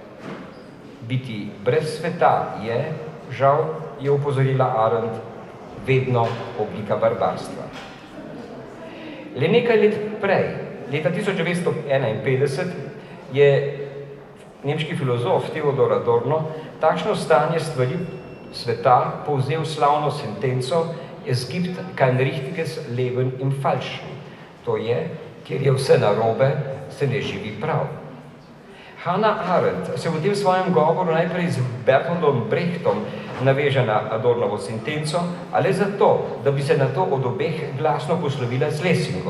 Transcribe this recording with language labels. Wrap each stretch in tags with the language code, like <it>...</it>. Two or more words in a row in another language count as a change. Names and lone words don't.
<sl>Biti brez sveta je, žal, je opozorila Arendt, vedno oblika barbarstva. Le nekaj let prej, leta 1951, je nemški filozof Theodor Adorno takšno stanje stvari sveta povzel slavno sentenco</sl> <de>Es gibt kein richtiges Leben im Falschen.</de> <sl>To je, kjer je vse narobe, se ne živi prav. Hannah Arendt se v tem svojem govoru najprej z Bertoldom Brechtom naveže na Adornovo sentenco, ali zato, da bi se nato od obeh glasno poslovila z Lessingom.</sl>